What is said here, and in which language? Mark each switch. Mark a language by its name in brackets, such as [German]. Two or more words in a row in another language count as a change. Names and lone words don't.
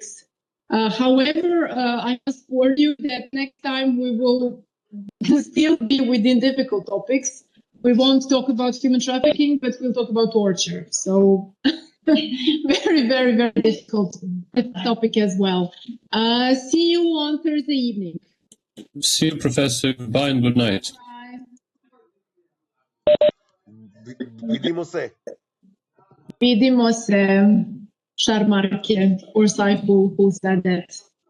[English] However, I must warn you that next time we will still be within difficult topics. We won't talk about human trafficking, but we'll talk about torture. So very, very, very difficult topic as well. See you on Thursday evening. See you, Professor. Goodbye and good night. [Croatian] Vidimo se. Vidimo se, Sharmarke, [English] or Saifu, who said that.